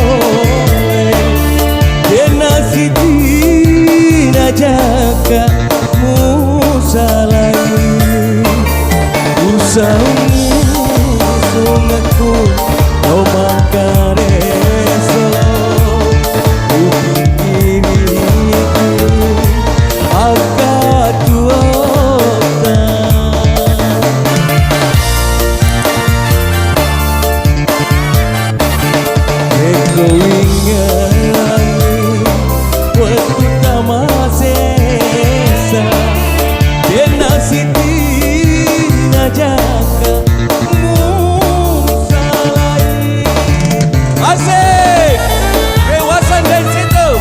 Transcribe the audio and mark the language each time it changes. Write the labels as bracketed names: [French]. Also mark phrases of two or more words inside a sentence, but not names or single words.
[Buginese] Dena sitina jaka musalai Usahamu sungatku no makareso Ukikiriku akatuota [Indonesian] Kau ingat waktu [Buginese] tamasesa Dena sitina jaka musalai. [Indonesian] Asik, kewasan dari situ.